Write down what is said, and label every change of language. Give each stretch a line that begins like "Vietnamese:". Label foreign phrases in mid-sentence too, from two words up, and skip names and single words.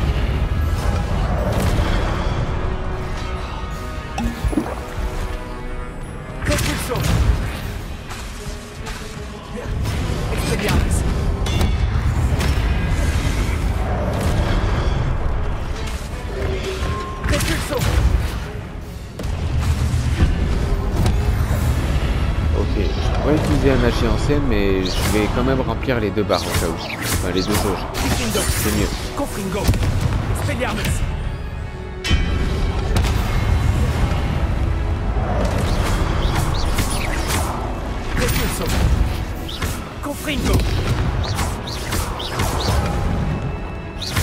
French: Repulso! Expelliarmus! Repulso! Ok, je pourrais utiliser un magie ancienne mais je vais quand même remplir les deux barres au cas où. Enfin les deux jauges. Confringo! C'est mieux. Confringo! Expelliarmus! Repulso! Confringo!